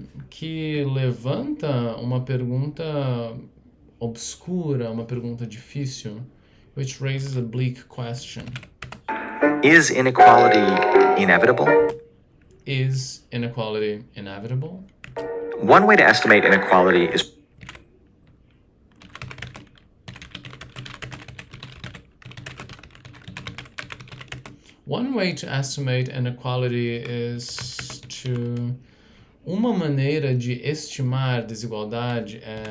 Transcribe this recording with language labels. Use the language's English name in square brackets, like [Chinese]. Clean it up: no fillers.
[Portuguese] Que levanta uma pergunta obscura, uma pergunta difícil. [English] Which raises a bleak question. Is inequality inevitable? Is inequality inevitable? One way to estimate inequality is One way to estimate inequality is to... [Portuguese] Uma maneira de estimar desigualdade